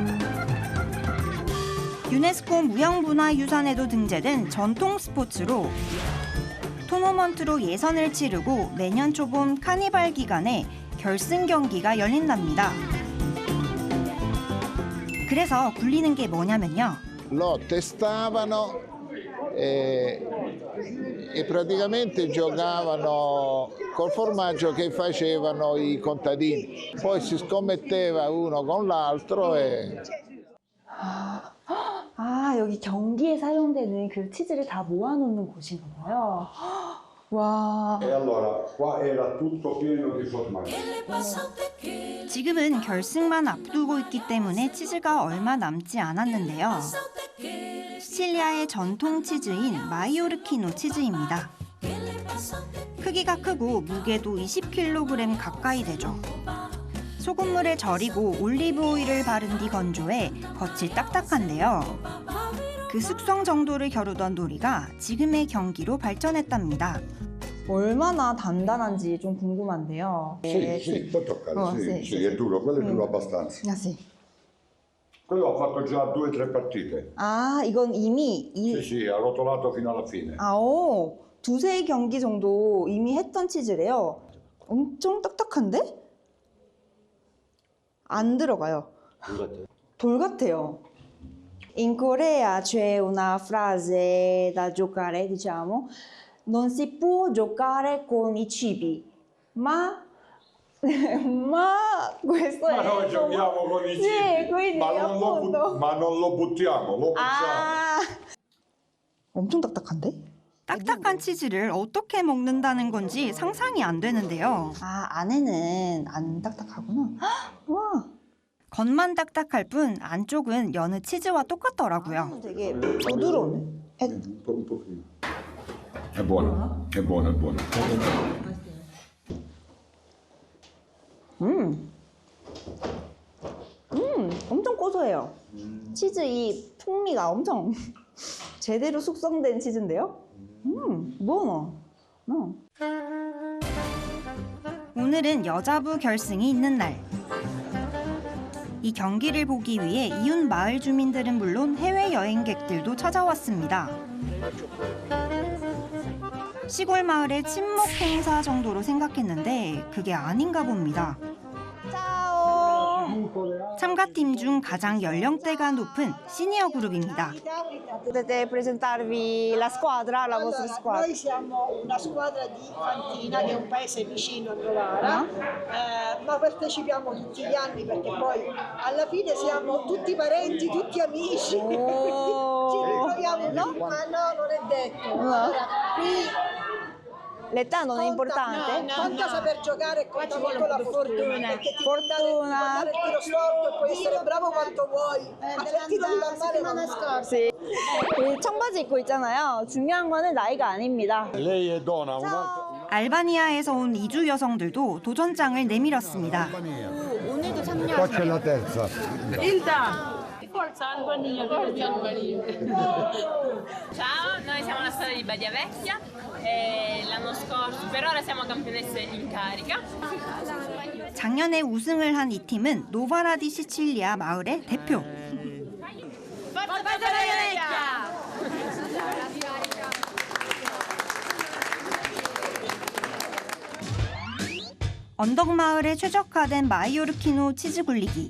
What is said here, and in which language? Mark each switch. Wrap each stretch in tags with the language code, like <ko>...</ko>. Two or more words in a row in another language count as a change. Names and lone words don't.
<ko>유네스코 무형문화유산에도 등재된 전통 스포츠로 토너먼트로 예선을 치르고 매년 초봄 카니발 기간에 결승 경기가 열린답니다. 그래서 굴리는 게 뭐냐면요.</ko> <it>Lo testavano e praticamente giocavano col formaggio che facevano i contadini. Poi si scommetteva uno con l'altro e</it> <ko>아, 여기 경기에 사용되는 그 치즈를 다 모아놓는 곳인가 봐요. 와.</ko> <it>E allora qua era tutto pieno di formaggio.</it> <ko>지금은 결승만 앞두고 있기 때문에 치즈가 얼마 남지 않았는데요. 시칠리아의 전통 치즈인 마이오르키노 치즈입니다. 크기가 크고 무게도 20kg 가까이 되죠. 소금물에 절이고 올리브 오일을 바른 뒤 건조해 겉이 딱딱한데요. 그 숙성 정도를 겨루던 놀이가 지금의 경기로 발전했답니다. 얼마나 단단한지 좀 궁금한데요.</ko> <it>Sì, sì, può toccare, Oh, sì, sì, sì, sì, è duro, quello è duro abbastanza.</it> <ko>아, sì.</ko> <it>Quello ho fatto già 2 o 3 partite.</it> <ko>아, 이건 이미</ko> <it>Sì, sì, ha rotolato fino alla fine.</it> <ko>아오, 두세 경기 정도 이미 했던 치즈래요. 엄청 딱딱한데? 안 들어가요. 돌 같아요? 돌 같아요.</ko> <it>In Corea c'è una frase da giocare, diciamo, non si può giocare con i cibi, ma questo Ma è noi giochiamo con i Sì, cibi, quindi appunto. ma non lo buttiamo, lo facciamo.</it> <ko>아, 엄청 딱딱한데? 딱딱한 치즈를 어떻게 먹는다는 건지 상상이 안 되는데요. 아, 안에는 안 딱딱하구나. 헉, 와, 겉만 딱딱할 뿐 안쪽은 여느 치즈와 똑같더라고요. 되게 부드러우네.</ko> <it>Un pochino. È buono, è buono, è buono.</it> <ko>엄청 고소해요. 치즈 이 풍미가 엄청 제대로 숙성된 치즈인데요.</ko> <it>buono.</it> <ko>오늘은 여자부 결승이 있는 날. 이 경기를 보기 위해 이웃 마을 주민들은 물론 해외 여행객들도 찾아왔습니다. 시골 마을의 친목 행사 정도로 생각했는데 그게 아닌가 봅니다. 짜오. 참가팀 중 가장 연령대가 높은 시니어 그룹입니다.</ko> <it>Potete presentarvi la squadra, la vostra squadra. Noi siamo una squadra di Fantina, che è un paese vicino a Novara, ma partecipiamo tutti gli anni perché poi alla fine siamo tutti parenti, tutti amici. Ci ritroviamo, no? Ma no, non è detto. Allora, qui L'età non è importante? conta saper giocare e conta molto la fortuna. Perché ti può dare il tiro storto e puoi essere bravo quanto vuoi. Ma se il tiro ti va male, va male. sì.</it> <ko>이 청바지 입고 있잖아요. 중요한 거는 나이가 아닙니다.</ko> <it>Lei è donna, un'altra.</it> <ko>알바니아에서 온 이주 여성들도 도전장을 내밀었습니다.</ko> <it>Qua c'è la terza. Forza Albania, Albania. Ciao, noi siamo la squadra di Badia Vecchia e l'anno scorso, per ora siamo campionesse in carica.</it> <ko>작년에 우승을 한 이 팀은 노바라 디 시칠리아 마을의 대표.</ko> <it>Forza Badia Vecchia!</it> <ko>언덕 마을에 최적화된 마이오르키노 치즈 굴리기.</ko>